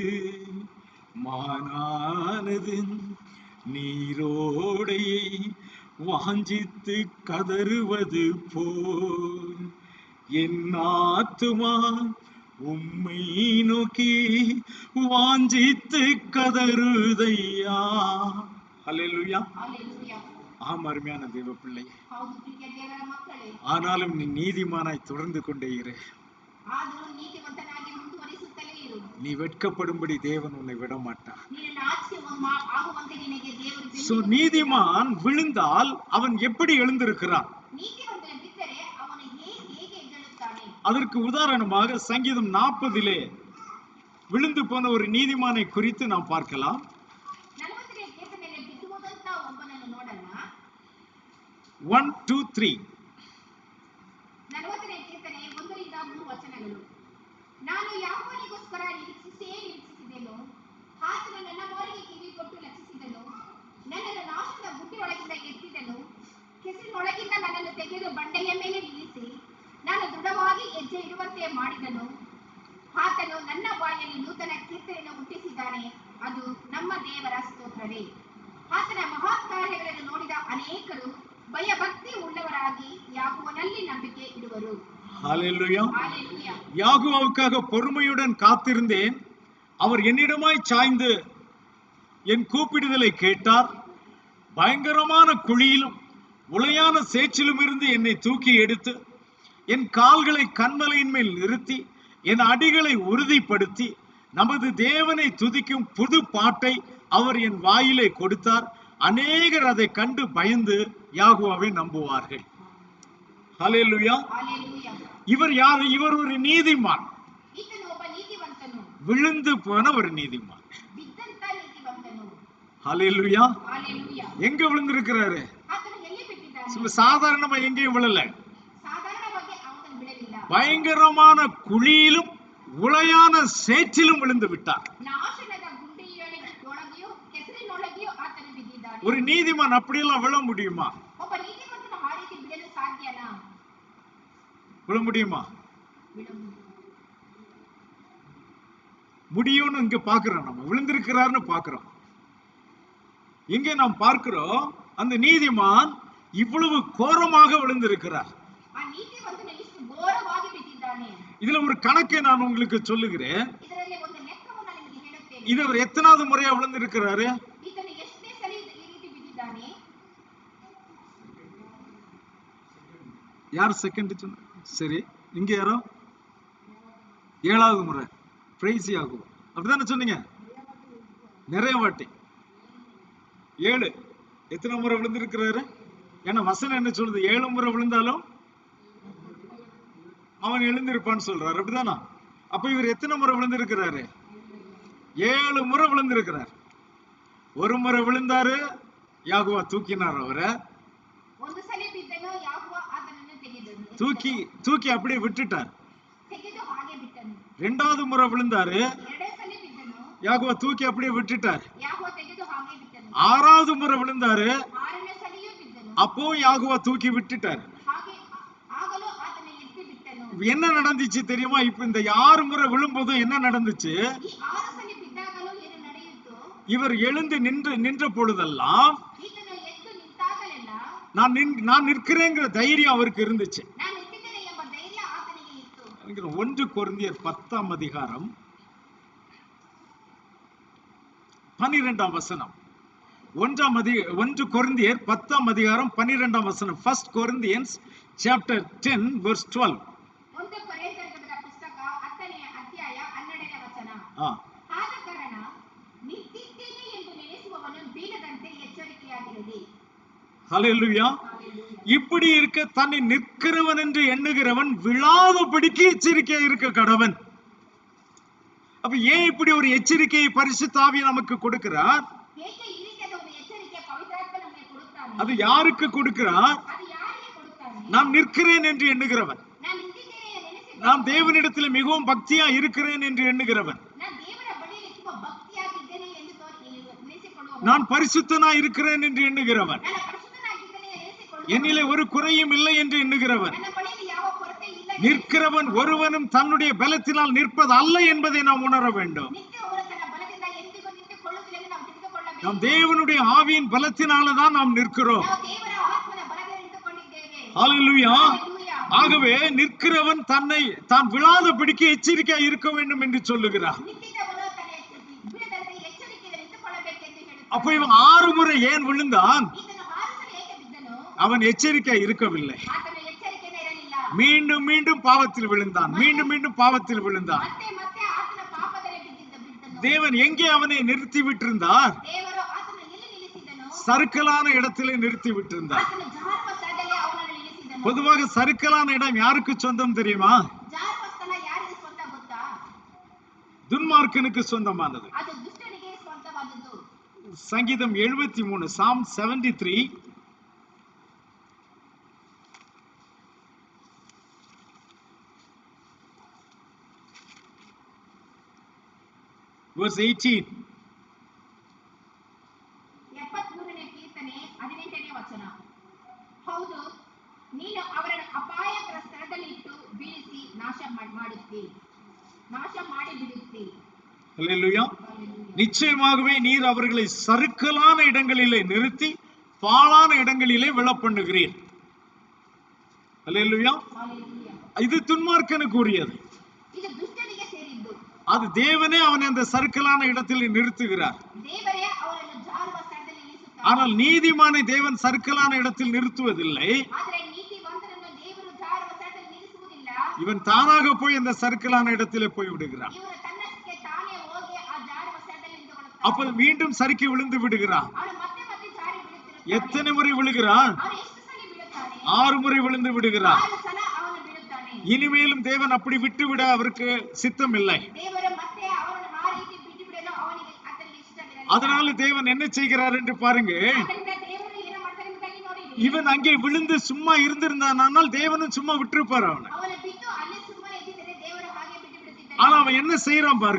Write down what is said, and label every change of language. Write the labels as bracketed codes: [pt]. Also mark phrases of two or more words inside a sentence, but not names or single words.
[ta] மானானது நீரோடையை வாஞ்சித்து கதறுவது போல் என் ஆத்துமா உம்மை நோக்கி வாஞ்சித்து கதறுதையா. அல்லேலூயா. ஹalleluya. ஆம் அருமையான தெய்வ பிள்ளை, [kn] ಹೌದು ಪ್ರೀತಿಯ ದೇವರ ಮಕ್ಕಳೇ, [ta] ஆனாலும் நீ நீதிமானாய் தொடர்ந்து கொண்டே இரு. [kn] ಆದರೂ ನೀತಿವಂತನಾಗಿ ಮುಂದುವರಿಸುತ್ತಲೇ ಇರು. [ta] நீ வெட்கப்படும்படி தேவன் உன்னை விட மாட்டார். [kn] ನೀನು ನಾಚಿಕೆ ಆಗುವಂತೆ ನಿನಗೆ ದೇವರು [ta] சோ நீதிமான் விழுந்தால் அவன் எப்படி எழுந்திருக்கிறான்? [kn] ನೀತಿವಂತನು ಬಿದ್ದರೆ ಅವನು ಹೇಗೆ ಎದ್ದೇಳುತ್ತಾನೆ? [ta] அதற்கு உதாரணமாக சங்கீதம் 40 விழுந்து போன ஒரு நீதிமானை குறித்து நாம் பார்க்கலாம். [kn] 40ನೇ ಕೀರ್ತನೆಯಲ್ಲಿ ಬಿದ್ದುವುದಂತ ಒಬ್ಬನನ್ನು ನೋಡೋಣ. 1, 2, 3. 40ನೇ ಕೀರ್ತನೆ 1ರಿಂದ 3 ವಚನಗಳು. ನಾನು ಯಾವನಿಗೋಸ್ಕರ ನಿರೀಕ್ಷಿಸಿದೆನು, ಆತನು ನನ್ನ ಮೊರೆಗೆ ಕಿವಿ ಕೊಟ್ಟು ಲಕ್ಷಿಸಿದನು. ನನ್ನನ್ನು ನಾಶದ ಬುಟ್ಟಿಯೊಳಗಿಂದ ಎತ್ತಿದನು, ಕೆಸರಿನೊಳಗಿಂದ ನನ್ನನ್ನು ತೆಗೆದು ಬಂಡೆಯ ಮೇಲೆ ನಿಲ್ಲಿಸಿ ನಾನು ದೃಢವಾಗಿ ಹೆಜ್ಜೆ ಇಡುವಂತೆ ಮಾಡಿದನು. ಆತನು ನನ್ನ ಬಾಯಲ್ಲಿ ನೂತನ ಕೀರ್ತನೆಯನ್ನು ಹುಟ್ಟಿಸಿದ್ದಾನೆ, ಅದು ನಮ್ಮ ದೇವರ ಸ್ತೋತ್ರವೇ. ಆತನ ಮಹತ್ ಕಾರ್ಯಗಳನ್ನು ನೋಡಿದ ಅನೇಕರು ಭಯಭಕ್ತಿ ಉಳ್ಳವರಾಗಿ ಯಾಕೋವನಲ್ಲಿ ನಂಬಿಕೆ ಇಡುವರು. [ta] ஹல்லேலூயா. ஹalleluya. யாகோவுக்காக பொறுமையுடன் காத்திருந்தேன். அவர் என்னிடமாய் சாய்ந்து என் கூப்பிடுதலை கேட்டார். பயங்கரமான குழியிலும் உளையான சேற்றிலும் இருந்து என்னை தூக்கி எடுத்து என் கால்களை கன்மலையின் மேல் நிறுத்தி என் அடிகளை உறுதிப்படுத்தி நமது தேவனை துதிக்கும் புது பாட்டை அவர் என் வாயிலே கொடுத்தார். அநேகர் அதை கண்டு பயந்து யாகோவை நம்புவார்கள். ஹல்லேலூயா. ஹalleluya. இவர் யார்? இவர் ஒரு நீதிமான், [kn] ಈತನು ಒಬ್ಬ ನೀತಿವಂತನು, [ta] விழுந்து போன ஒரு நீதிமான். [kn] ಬಿದ್ದಂತ ನೀತಿವಂತನು. [ta] ஹல்லேலூயா. ஹalleluya. எங்க விழுந்திருக்கிறாரு? [kn] ಆತನು ಎಲ್ಲಿ ಬಿಟ್ಟಿದ್ದಾನೆ? [ta] சாதாரணமா எங்கேயும் விழல. [kn] ಸಾಧಾರಣವಾಗಿ ಅವನು ಬಿಡಲಿಲ್ಲ. [ta] பயங்கரமான குழியிலும் உளையான சேற்றிலும் விழுந்து விட்டார். [kn] ನಾಶನದ ಗುಂಡಿಯೊಳಗೆಯೂ ಕೆಸರಿನೊಳಗೆಯೂ ಆತನು ಬಿದ್ದಿದ್ದಾನೆ. [ta] ஒரு நீதிமான் அப்படியெல்லாம் விழ முடியுமா? [kn] ಒಬ್ಬ ನೀತಿವಂತನು ಆ ರೀತಿ ಬಿಡಲು ಸಾಧ್ಯನಾ? [ta] விழ முடியுமா? [kn] ಬಿಡಬಹುದು. [ta] முடியும்னு இங்க பாக்குறோம். நம்ம விழுந்திருக்கிறார்னு பாக்குறோம். இங்கே நாம் பார்க்கிறோம் அந்த நீதிமான் இவ்வளவு கோரமாக விழுந்திருக்கிறார். [kn] ಆ ನೀತಿವಂತನು ಇಷ್ಟು ಘೋರವಾಗಿ ಬಿದ್ದಿದ್ದಾನೆ. [ta] இதுல ஒரு கணக்கை நான் உங்களுக்கு சொல்லுகிறேன். [kn] ಇದರಲ್ಲಿ ಒಂದು ಲೆಕ್ಕವನ್ನು ನಿಮಗೆ ಹೇಳುತ್ತೇನೆ. [ta] இது அவர் எத்தனாவது முறையா விழுந்திருக்கிறாரு? [kn] ಈತನು ಎಷ್ಟನೇ ಸಲ ಈ ರೀತಿ ಬಿದ್ದಿದ್ದಾನೆ? [ta] யார் செகண்ட் சொன்ன? சரி, இங்க யாரோ 7வது முறை. பிரைஸ் ஆகும், அப்படிதானே சொன்னீங்க? நிறைய வாட்டி 7. எத்தனை முறை விழுந்திருக்கிறாரு? ஏன்னா வசனம் என்ன சொல்லுது? 7 முறை விழுந்தாலும் அவன் எழுந்திருப்பான்னு சொல்றாரு, அப்படிதானா? அப்ப இவர் எத்தனை முறை விழுந்திருக்கிறாரு? 7 முறை விழுந்திருக்கிறார். ஒரு முறை விழுந்தாரு, யாகோவா தூக்கினார் அவரை. [kn] ಒಂದು ಸಲ ಬಿದ್ದನು, ಯಾಹೋವ ಆತನನ್ನು ತೆಗೆದನು. [ta] தூக்கி அப்படியே விட்டுட்டார். [kn] ತೆಗೆದು ಹಾಗೆ ಬಿಟ್ಟನು. [ta] 2வது முறை விழுந்தாரு, [kn] ಎರಡನೇ ಸಲ ಬಿದ್ದನು, [ta] யாகோவா தூக்கி அப்படியே விட்டுட்டார். [kn] ಯಾಹೋವ ತೆಗೆದು ಹಾಗೆ ಬಿಟ್ಟನು. [ta] 6வது முறை விழுந்தாரு, [kn] ಆರನೇ ಸಲಿಯೂ ಬಿದ್ದನು, [ta] அப்போ யாகோவா தூக்கி விட்டுட்டார். [kn] ಹಾಗೆ ಆಗಲು ಆತನ ಎತ್ತಿ ಬಿಟ್ಟನು. [ta] என்ன நடந்துச்சு தெரியுமா? இப்ப இந்த 6 முறை விழும்போது என்ன நடந்துச்சு? [kn] ಈ 6 ಸಲ ಬಿದ್ದಾಗಲೂ ಏನು ನಡೆಯಿತು? [ta] இவர் எழுந்து நின்ற பொழுதெல்லாம் [kn] ಈತನು ಎದ್ದು ನಿಂತಾಗಲೆಲ್ಲ [ta] நான் நிற்கிறேங்கிற தைரியம் அவருக்கு இருந்துச்சு. [kn] ನಾನು ನಿಂತಿದ್ದೇನೆ ಎಂಬ ಧೈರ್ಯ ಆತನಿಗೆ ಇತ್ತು. [ta] 1 கொரிந்தியர் 10ஆம் அதிகாரம் 12ஆம் வசனம். 1 கொரிந்தியர் 10ஆம் அதிகாரம் 12ஆம் வசனம். [en] 1 Corinthians chapter 10 verse 12. [kn] ಒಂದು ಕೊರಿಂಥೀಯರ ಪುಸ್ತಕ 10ನೇ ಅಧ್ಯಾಯ 12ನೇ ವಚನ. ಆದ ಕಾರಣ ನಿಂತಿದ್ದೇನೆ ಎಂದು ನೆನೆಸುವವನು ಬೀಳದಂತೆ ಎಚ್ಚರಿಕೆಯಾಗಿರಲಿ. [ta] ஹல்லேலூயா. இப்படி இருக்க தன்னை நிற்கிறவன் என்று எண்ணுகிறவன் விழாதபடிக்கு எச்சரிக்கையா இருக்க கடவன். அப்ப ஏன் இப்படி ஒரு எச்சரிக்கையை பரிசுத்த ஆவி நமக்கு கொடுக்கிறார்? [kn] ಏಕೆ ಈ ರೀತಿಯಾದ ಒಂದು ಎಚ್ಚರಿಕೆ ಪವಿತ್ರಾತ್ಮ ನಮಗೆ ಕೊಡುತ್ತಾನೆ? [ta] அது யாருக்கு கொடுக்கிறார்? [kn] ಅದು ಯಾರಿಗೆ ಕೊಡುತ್ತಾನೆ? [ta] நான் நிற்கிறேன் என்று எண்ணுகிறவன், [kn] ನಾನು ನಿಂತಿದ್ದೇನೆ ಎಂದು ನೆನೆಸಿಕೊಳ್ಳುವ, [ta] நான் தேவனிடத்தில் மிகவும் பக்தியா இருக்கிறேன் என்று எண்ணுகிறவன், [kn] ನಾನು ದೇವರ ಬಳಿಯಲ್ಲಿ ತುಂಬಾ ಭಕ್ತಿಯಾಗಿದ್ದೇನೆ ಎಂದು ನೆನೆಸಿಕೊಳ್ಳುವ, [ta] நான் பரிசுத்தனா இருக்கிறேன் என்று எண்ணுகிறவன், [kn] ನಾನು ಪರಿಶುದ್ಧನಾಗಿದ್ದೇನೆ ಎಂದು ನೆನೆಸಿಕೊಳ್ಳುವ, [ta] என்னிலே ஒரு குறையும் இல்லை என்று எண்ணுகிறவன். [kn] ನನ್ನ ಬಳಿಯಲ್ಲಿ ಯಾವ ಕೊರತೆ ಇಲ್ಲ ಎಂದು [ta] நிற்கிறவன் ஒருவனும் தன்னுடைய பலத்தினால் நிற்பது அல்ல என்பதை நாம் உணர வேண்டும். [kn] ನಿತ್ಯವೂ ತನ್ನ ಬಲದಿಂದ ಎಂದಿಗೂ ನಿಂತುಕೊಳ್ಳುವುದಿಲ್ಲ ಎಂದು ನಾವು ತಿಳಿದುಕೊಳ್ಳಬೇಕು. [ta] நாம் தேவனுடைய ஆவியின் பலத்தினாலதான் நாம் நிற்கிறோம். [kn] ನಾವು ದೇವರ ಆತ್ಮನ ಬಲದಿಂದ ನಿಂತುಕೊಂಡಿದ್ದೇವೆ. [ta] ஹல்லேலூயா. [kn] ಹಲ್ಲೆಲೂಯಾ. [ta] ஆகவே நிற்கிறவன் தான் விழாதபடிக்கு எச்சரிக்கையா இருக்க வேண்டும் என்று சொல்லுகிறார். [kn] ನಿಂತಿದ್ದವನು ತನ್ನ ಬೀಳದಂತೆ ಎಚ್ಚರಿಕೆಯಿಂದ ನಿಂತುಕೊಳ್ಳಬೇಕೆಂದು ಹೇಳುತ್ತಾನೆ. [ta] அப்ப இவன் 6 முறை ஏன் விழுந்தான்? [kn] ಈತನು 6 ಸಲ ಏಕೆ [ta] அவன் எச்சரிக்கை இருக்கவில்லை. [kn] ಆತನು ಎಚ್ಚರಿಕೆಯಿಂದ ಇರಲಿಲ್ಲ. [ta] மீண்டும் மீண்டும் பாவத்தில் விழுந்தான், மீண்டும் மீண்டும் பாவத்தில் விழுந்தான். [kn] ಮತ್ತೆ ಮತ್ತೆ ಆತನ ಪಾಪದಲ್ಲಿ ಬಿದ್ದನು. [ta] தேவன் எங்கே அவனை நிறுத்தி விட்டிருந்தார்? [kn] ದೇವರು ಆತನನ್ನು ಎಲ್ಲಿ ನಿಲ್ಲಿಸಿದನು? [ta] சறுக்கலான இடத்திலே நிறுத்தி விட்டிருந்தார். [kn] ಆತನು ಜಾರುವ ಸ್ಥಳದಲ್ಲಿ ಅವನನ್ನು ನಿಲ್ಲಿಸಿದನು. [ta] பொதுவாக சறுக்கலான இடம் யாருக்கு சொந்தம் தெரியுமா? [kn] ಜಾರುವ ಸ್ಥಳ ಯಾರಿಗೆ ಸ್ವಂತ ಗೊತ್ತಾ? [ta] துன்மார்க்கனுக்கு சொந்தமானது. [kn] ಅದು ದುಷ್ಟನಿಗೆ ಸ್ವಂತವಾದದ್ದು. [ta] சங்கீதம் 73, [en] Psalm 73 verse 18. [kn] 73ನೇ ಕೀರ್ತನೆ 18ನೇ ವಚನ. ಹೌದು, ನೀನು ಅವರನ್ನು ಅಪಾಯಕರ ಸ್ಥಳದಲ್ಲಿ ಇಟ್ಟು ಬೀಳಿಸಿ ನಾಶ ಮಾಡಿ ಬಿಡುತ್ತಿ. [ta] அல்லேலூயா. நிச்சயமாகவே நீர் அவர்களை சறுக்கலான இடங்களிலே நிறுத்தி பாழான இடங்களிலே விழப்பண்ணுகிறீர். அல்லேலூயா. இது துன்மார்க்கனுக்கு உரியது. [kn] இது ದುಷ್ಟನಿಗೆ ಸೇರಿದ್ದು. [ta] அது தேவனே அவனை அந்த சறுக்கலான இடத்தில் நிறுத்துகிறார். [kn] ದೇವರೇ ಅವನನ್ನು ಜಾರುವ ಸ್ಥಳದಲ್ಲಿ ನಿಲ್ಲಿಸುತ್ತಾನೆ. [ta] ஆனால் நீதிமானை தேவன் சறுக்கலான இடத்தில் நிறுத்துவதில்லை. [kn] ಆದರೆ ನೀತಿವಂತನನ್ನು ದೇವರು ಜಾರುವ ಸ್ಥಳದಲ್ಲಿ ನಿಲ್ಲಿಸುವುದಿಲ್ಲ. [ta] இவன் தானாக போய் அந்த சறுக்கலான இடத்திலே போய் விடுகிறான். [kn] ಇವನು ತನ್ನಷ್ಟಕ್ಕೆ ತಾನೇ ಹೋಗಿ ಆ ಜಾರುವ ಸ್ಥಳದಲ್ಲಿ ನಿಂತುಕೊಳ್ಳುತ್ತಾನೆ. [ta] அப்ப மீண்டும் சறுக்கி விழுந்து விடுகிறான். [kn] ಅವನು ಮತ್ತೆ ಮತ್ತೆ ಜಾರಿ ಬೀಳುತ್ತಿರುತ್ತಾನೆ. [ta] எத்தனை முறை விழுகிறான்? [kn] ಅವನು ಎಷ್ಟು ಸಲ ಬೀಳುತ್ತಾನೆ? [ta] 6 முறை விழுந்து விடுகிறான். [kn] 6 ಸಲ ಅವನು ಬೀಳುತ್ತಾನೆ. [ta] இனிமேலும் தேவன் அப்படி விட்டு விட அவருக்கு சித்தம் இல்லை. [kn] ದೇವರು ಮತ್ತೆ ಅವನನ್ನು ಆ ರೀತಿ ಬಿಟ್ಟು ಬಿಡಲು ಆತನಿಗೆ ಇಷ್ಟವಿರಲಿಲ್ಲ. [ta] அதனால தேவன் என்ன செய்கிறார் என்று பாருங்க. [kn] ಆದ್ದರಿಂದ ದೇವರು ಏನು ಮಾಡ್ತಾನೆ ಎಂಬುದಾಗಿ ನೋಡಿ. [ta] இவன் அங்கே விழுந்து சும்மா இருந்திருந்தானால் தேவனும் சும்மா விட்டுருப்பார் அவனை. [kn] ಅವನು ಬಿದ್ದು ಅಲ್ಲಿ ಸುಮ್ಮನೆ ಇದ್ದಿದ್ದರೆ ದೇವರು ಹಾಗೆ ಬಿಟ್ಟು ಬಿಡುತ್ತಿದ್ದಾನೆ. [ta] ஆனா அவன் என்ன செய்யறான் பாருங்க.